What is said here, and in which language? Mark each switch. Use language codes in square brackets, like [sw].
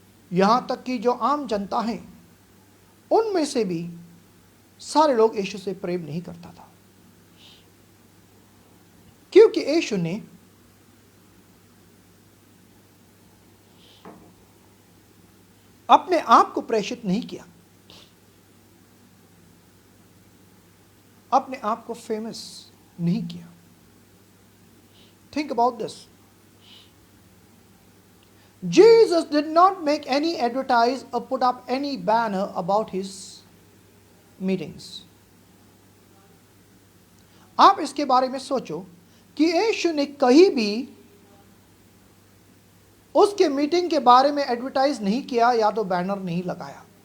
[hi] यहां तक कि जो आम जनता है उनमें से भी सारे लोग यीशु से प्रेम नहीं करता था, क्योंकि यीशु ने अपने आप को प्रेषित नहीं किया, अपने आप को फेमस नहीं किया. [en] Think about this. Jesus did not make any advertise or put up any banner about his meetings. [hi] आप इसके बारे में सोचो कि यीशु ने कहीं भी उसके मीटिंग के बारे में एडवर्टाइज नहीं किया या तो बैनर नहीं लगाया.